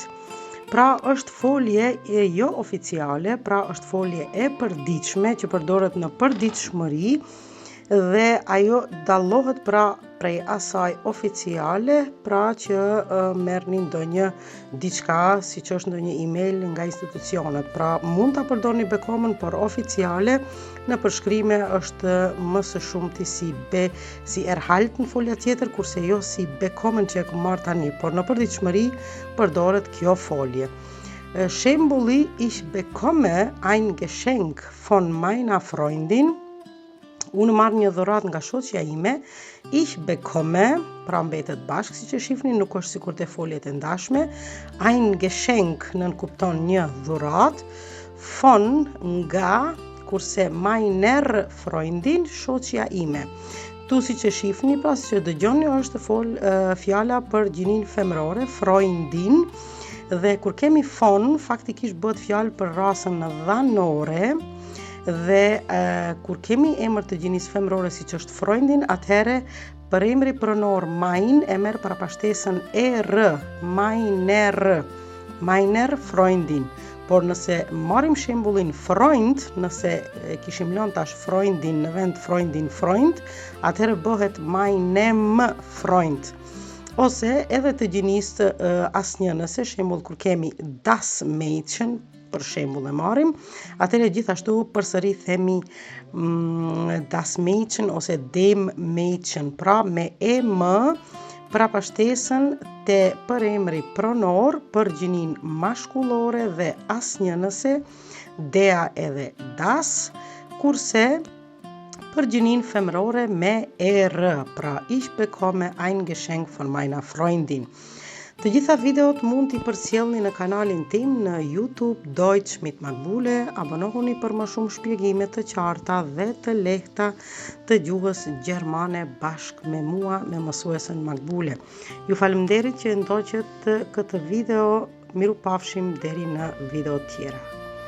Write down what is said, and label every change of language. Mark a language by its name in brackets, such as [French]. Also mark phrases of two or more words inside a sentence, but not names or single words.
[Albanian] Pra është folje e jo oficiale, pra është folje e përditshme që përdoret në përditshmëri dhe ajo dallohet pra prej asaj oficiale, pra që merrni ndonjë diçka, siç është ndonjë email nga institucionet. Pra mund ta përdorni bekommen, por oficiale në përshkrime është më së shumti si erhalten folja tjetër, kurse jo si bekommen që e kam marrë tani, por në përditshmëri përdoret kjo folje. Shembulli: [German] Ich bekomme ein Geschenk von meiner Freundin. [Albanian] Unë marr një dhuratë nga shoqja ime. [German] Ich bekomme, [Albanian] pra mbetet bashk, siç e shihni, nuk është sikur te foljet e ndashme. [German] Ein Geschenk [Albanian] nënkupton një dhuratë, von nga, kurse [German] meiner Freundin, [Albanian] shoqja ime. Tu siç e shihni, pra siç e dëgjoni, është fjala për gjinin femërore, Freundin, dhe kur kemi von, faktikisht bëhet fjalë për rasën dhanore. Dhe kur kemi emër të gjinisë femërore siç është Freundin, atëherë për emri pronor mein e merr parapashtesën er, [German] meiner Freundin. [Albanian] Por nëse marrim shembullin Freund, nëse kishim lënë tash Freundin në vend [German] Freundin Freund, [Albanian] atëherë bëhet [German] meinem Freund. [Albanian] Ose edhe të gjinisë asnjë, nëse shembull kur kemi [German] das Mädchen, [Albanian] për shembull e marrim, atëherë gjithashtu përsëri themi [German] das Mädchen [Albanian] ose [German] dem Mädchen, [Albanian] pra me em parapashtesën te përemri pronor për gjinin mashkullore dhe asnjë nëse, dea edhe das, kurse për gjinin femërore me er, pra [German] ich bekomme ein Geschenk von meiner Freundin. [Albanian] Të gjitha videot mund t'i përcjellni në kanalin tim në YouTube Deutsch mit Makbule. Abonohuni për më shumë shpjegime të qarta dhe të lehta të gjuhës gjermane bashkë me mua, me mësuesen Makbule. Ju faleminderit që ndoqët këtë video. Miru pafshim deri në video tjera.